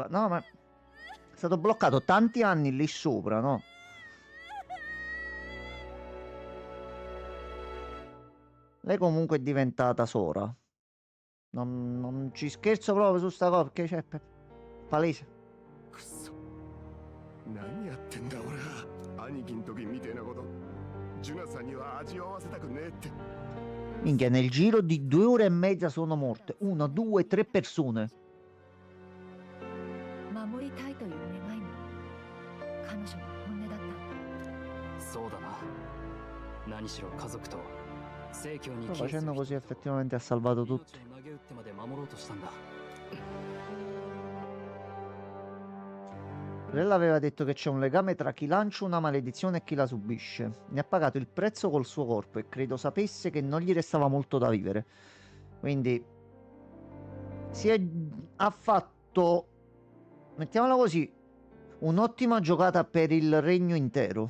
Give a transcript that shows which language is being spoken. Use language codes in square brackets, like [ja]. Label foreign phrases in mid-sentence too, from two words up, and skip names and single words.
[it] No, ma è stato bloccato tanti anni lì sopra, no? Lei comunque è diventata Sora. Non ci scherzo proprio su sta cosa, perché c'è palese. [ja] 何やってんだ俺は。兄貴ん時みてえなことジュナさんには味わわせたくねえって。 [it] Minchia, nel giro di 2 ore e mezza sono morte. 1, 2, 3 persone. [ja] 守りたいという願いも彼女の本音だった。そうだな。何しろ家族と聖教に [it] Però facendo così effettivamente ha salvato tutti. [ja] 投げ打ってまで守ろうとしたんだ。 [it] Lei aveva detto che c'è un legame tra chi lancia una maledizione e chi la subisce. Ne ha pagato il prezzo col suo corpo e credo sapesse che non gli restava molto da vivere. Quindi ha fatto, mettiamola così, un'ottima giocata per il regno intero.